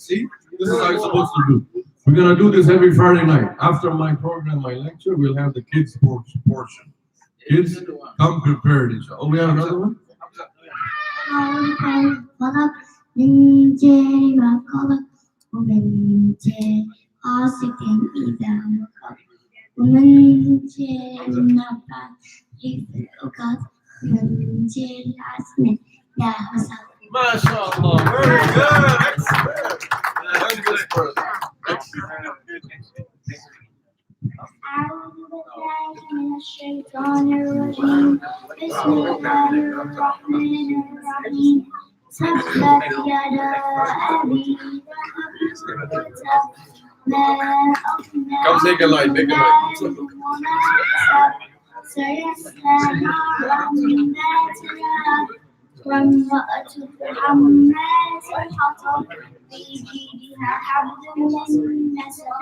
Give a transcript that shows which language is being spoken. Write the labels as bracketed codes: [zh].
[en] See, this is how you're supposed to do. We're going to do this every Friday night. After my program, my lecture, we'll have the kids' portion. Kids, come prepared, inshallah. Oh, we have another one? [ar] خلق من شر ما خلق ومن شر غاسق إذا وقب ومن شر النفاثات في العقد ومن شر حاسد إذا حسد. [en] MashaAllah. Very good. Excellent. Very good, brother. [ar] أعوذ بالله من الشيطان الرجيم بسم الله الرحمن الرحيم تبت يدا أبي لهب وتب ما أغنى [en] Come take a light, make a light. [ar] سيصلى نارا ذات لهب وامرأته حمالة الحطب في جيدها حبل من مسد.